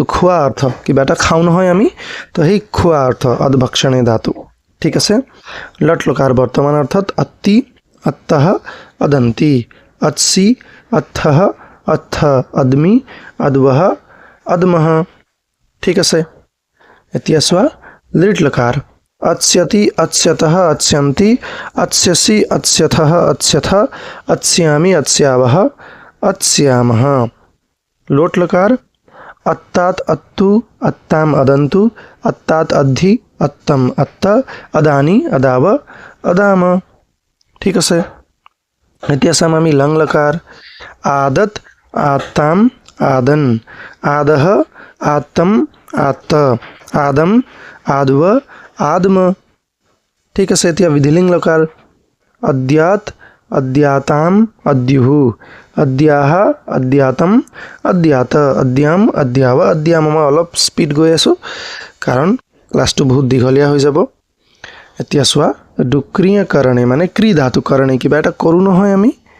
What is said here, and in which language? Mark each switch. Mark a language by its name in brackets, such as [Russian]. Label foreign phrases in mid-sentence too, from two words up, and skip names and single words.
[Assamese] খোৱা অৰ্থ কিবা এটা খাওঁ নহয় আমি তো সেই খোৱা অৰ্থ অদভক্ষণে ধাতু ঠিক আছে লট লকাৰ বৰ্তমান অৰ্থত [Sanskrit] অত্তি অত্তঃ অদন্তি অৎসি অথঃ অথ অদ্মি অদ্বহ অদ্মহ [Assamese] ঠিক আছে এতিয়া চোৱা লিট লকাৰ [Sanskrit] অৎস্যতি অৎস্যতঃ অৎস্যন্তি অৎস্যসি অৎস্যথঃ অৎস্যথ অৎস্যামি অৎস্যাৱহ অৎস্যামহ लोट लकार अत्तात अत्तु अत्ताम अदंतु अत्तात अद्धि अत्तम अत्त अदानी अदाव अदाम [Assamese] ठीक আছে এতিয়া চাম আমি লং লকাৰ [Sanskrit] আদত আত্তাম আদন আদহ আত্তম আত্ত আদম আদৱ আদম [Assamese] ঠিক আছে এতিয়া বিধিলিং লকাৰ [Sanskrit] অদ্যাত অদ্যাতাম অদ্যুহু অদ্যাহ অদ্যাতম অদ্যাত অদ্যাম অদ্যাৱ অদ্যাম [Assamese] মই অলপ স্পীড গৈ আছোঁ কাৰণ ক্লাছটো বহুত দীঘলীয়া হৈ যাব এতিয়া চোৱা দুক্ৰিয়া কাৰণে মানে ক্ৰি ধাতু কাৰণে কিবা এটা কৰোঁ নহয় আমি